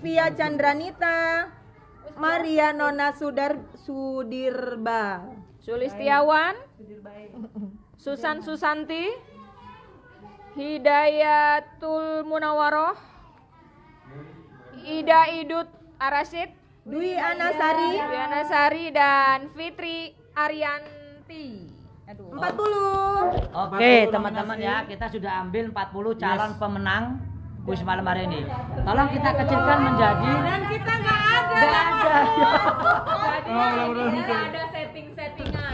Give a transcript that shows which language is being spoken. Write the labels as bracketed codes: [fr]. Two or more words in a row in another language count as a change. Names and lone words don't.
[id] Vivia Chandranita. Maria Nona Sudirba. Sulistiawan. Susan Susanti. Hidayatul Munawaroh. Ida Idut Arasid. Dwi Anasari. Diana Sari dan Fitri Arianti. 40. Oke, teman-teman ya, kita sudah ambil 40 calon pemenang kuis malam hari ini. Tolong kita kecilkan menjadi Dan kita nggak ada. Tidak ada setting-settingan.